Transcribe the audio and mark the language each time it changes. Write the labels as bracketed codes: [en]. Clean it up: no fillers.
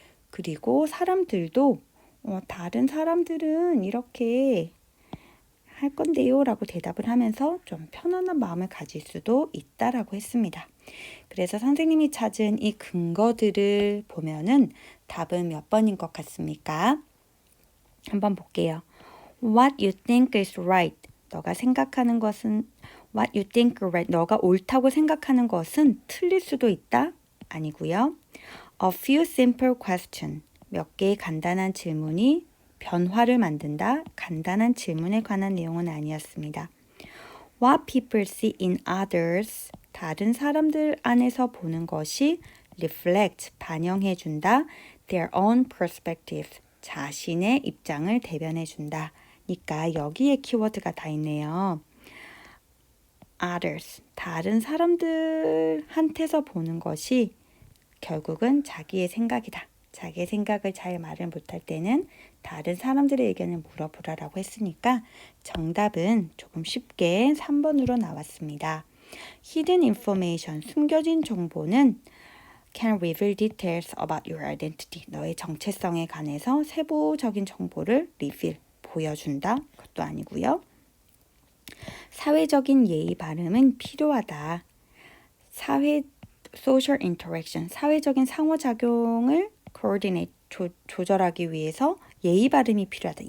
[ko] 그리고 사람들도 다른 사람들은 이렇게 할 건데요 라고 대답을 하면서 좀 편안한 마음을 가질 수도 있다라고 했습니다. 그래서 선생님이 찾은 이 근거들을 보면은 답은 몇 번인 것 같습니까? 한번 볼게요. [en] What you think is right. [ko] 너가 생각하는 것은 [en] What you think is right. [ko] 너가 옳다고 생각하는 것은 틀릴 수도 있다? 아니고요. [en] A few simple questions. [ko] 몇 개의 간단한 질문이 변화를 만든다. 간단한 질문에 관한 내용은 아니었습니다. [en] What people see in others. [ko] 다른 사람들 안에서 보는 것이 reflect, 반영해준다. [en] Their own perspective. [ko] 자신의 입장을 대변해준다. 그러니까 여기에 키워드가 다 있네요. others, 다른 사람들한테서 보는 것이 결국은 자기의 생각이다. 자기의 생각을 잘 말을 못할 때는 다른 사람들의 의견을 물어보라라고 했으니까 정답은 조금 쉽게 3번으로 나왔습니다. [en] Hidden information, [ko] 숨겨진 정보는 [en] can reveal details about your identity. [ko] 너의 정체성에 관해서 세부적인 정보를 reveal, 보여준다. 그것도 아니고요. 사회적인 예의 바름은 필요하다. social interaction, 사회적인 상호작용을 coordinate, 조절하기 위해서 예의 바름이 필요하다.